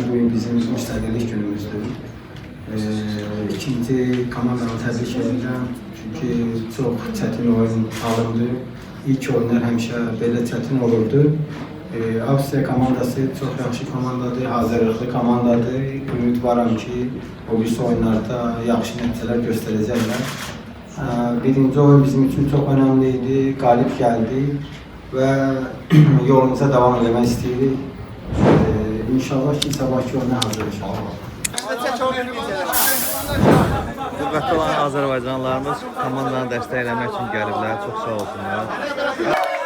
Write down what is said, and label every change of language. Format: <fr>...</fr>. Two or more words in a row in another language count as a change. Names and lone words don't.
<az>Bugün bizim müstəqillik günümüzdür. İkinci komandamı</az> <tr>tebrik ediyorum.</tr> <az>Çünkü çok çətin oyun alındı. İlk oyunlar həmişə belə çətin olurdu. Avstriya komandası çok yaxşı komandadır, hazırlıklı komandadır. Ümid varam ki, o birisi oyunlarda yaxşı nəticələr göstərəcəklər.</az> <tr>Birinci oyun bizim için çok önemliydi, galip geldi ve yolumuza devam etmek istedik.</tr> <az>İnşallah ki sabahki oyuna hazırız. Qüvvətli olan Azərbaycanlılarımız komandanı dəstəkləmək üçün gəliblər. Çox sağ olsunlar.</az>